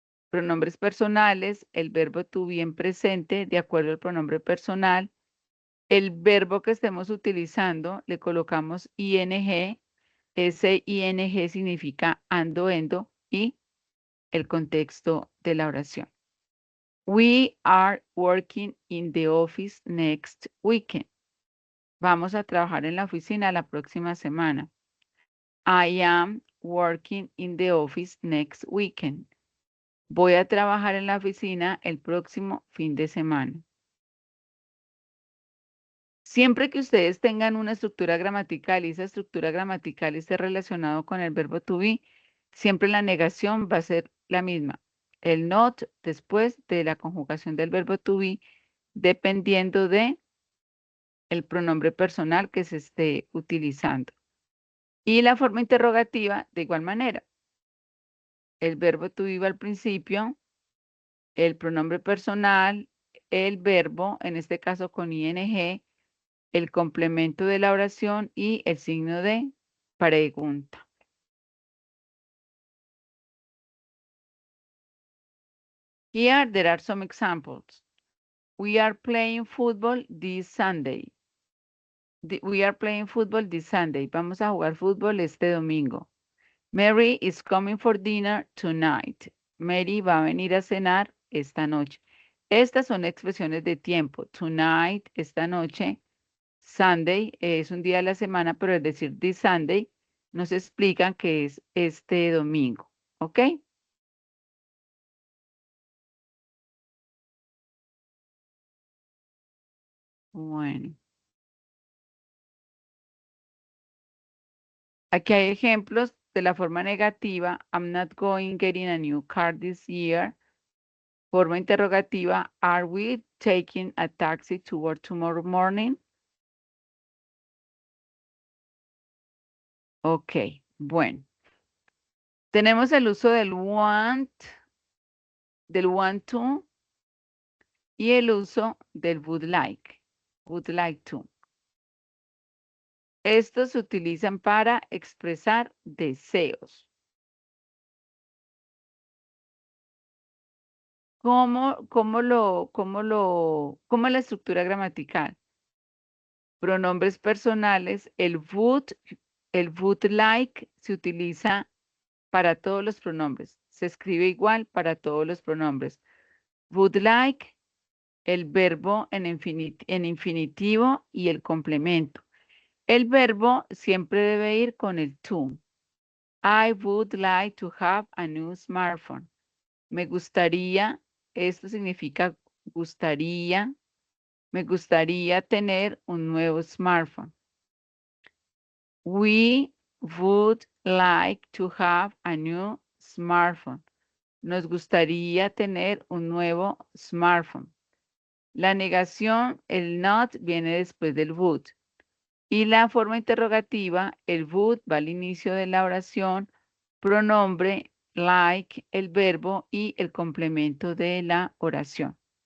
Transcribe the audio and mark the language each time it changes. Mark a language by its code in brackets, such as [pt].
[es] Pronombres personales, el verbo to be en presente, de acuerdo al pronombre personal. El verbo que estemos utilizando, le colocamos ing. Ese ing significa ando, endo y el contexto de la oración. [en] We are working in the office next weekend. [es] Vamos a trabajar en la oficina la próxima semana. [en] I am working in the office next weekend. [es] Voy a trabajar en la oficina el próximo fin de semana. Siempre que ustedes tengan una estructura gramatical y esa estructura gramatical esté relacionado con el verbo to be, siempre la negación va a ser la misma. El not después de la conjugación del verbo to be, dependiendo de el pronombre personal que se esté utilizando. Y la forma interrogativa de igual manera. El verbo to be al principio, el pronombre personal, el verbo, en este caso con ing, el complemento de la oración y el signo de pregunta. [en] Here there are some examples. We are playing football this Sunday. We are playing football this Sunday. [es] Vamos a jugar fútbol este domingo. [en] Mary is coming for dinner tonight. [es] Mary va a venir a cenar esta noche. Estas son expresiones de tiempo. Tonight, esta noche. Sunday es un día de la semana, pero es decir, [en] this Sunday [es] nos explican que es este domingo. ¿Ok? Bueno. Aquí hay ejemplos de la forma negativa. [en] I'm not going getting a new car this year. [es] Forma interrogativa. [en] Are we taking a taxi to work tomorrow morning? [es] Ok, bueno. Tenemos el uso del want to, y el uso del would like to. Estos se utilizan para expresar deseos. ¿Cómo es la estructura gramatical? Pronombres personales, el would like se utiliza para todos los pronombres. Se escribe igual para todos los pronombres. Would like, el verbo en infinitivo y el complemento. El verbo siempre debe ir con el to. [en] I would like to have a new smartphone. [es] Me gustaría, esto significa gustaría, me gustaría tener un nuevo smartphone. [en] We would like to have a new smartphone. [es] Nos gustaría tener un nuevo smartphone. La negación, el not, viene después del would. Y la forma interrogativa, el would va al inicio de la oración, pronombre, like, el verbo y el complemento de la oración.